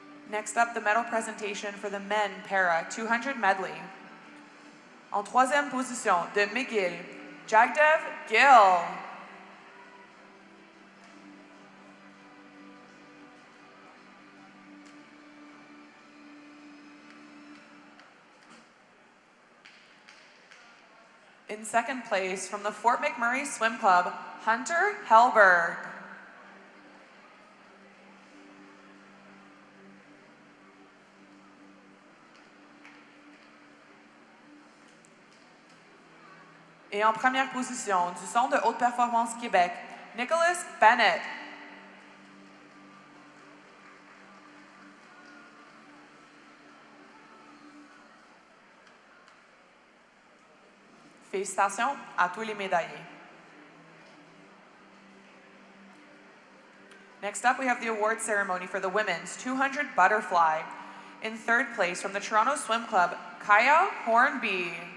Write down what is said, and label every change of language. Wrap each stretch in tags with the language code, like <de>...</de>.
<en>Next up, the medal presentation for the men para 200 medley.</en> <fr>En troisième position, de McGill, Jagdev Gill.</fr> <en>In second place, from the Fort McMurray Swim Club, Hunter Hellberg.</en> <fr>Et en première position, du Centre de haute performance Québec, Nicholas Bennett. Félicitations à tous les médaillés.</fr> <en>Next up, we have the award ceremony for the women's 200 butterfly. In third place, from the Toronto Swim Club, Kaya Hornby.</en>